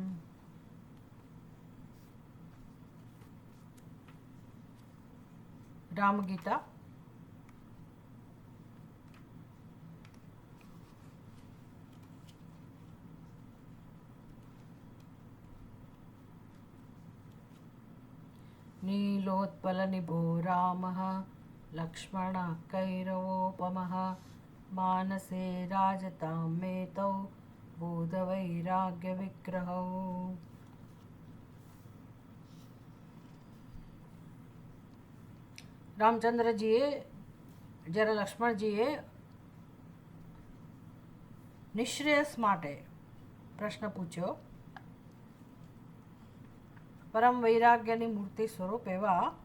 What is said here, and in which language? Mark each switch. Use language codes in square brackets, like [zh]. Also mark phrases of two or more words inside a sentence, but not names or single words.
[sa] रामगीता नीलोत्पलनिभो रामः लक्ष्मणः कैरवोपमः मानसे राजतां मेतौ बोधवैराग्यविग्रहौ। [gu] રામચંદ્રજીએ જ્યારે લક્ષ્મણજીએ નિશ્રેયસ માટે પ્રશ્ન પૂછ્યો, પરમ વૈરાગ્યની મૂર્તિ સ્વરૂપ એવા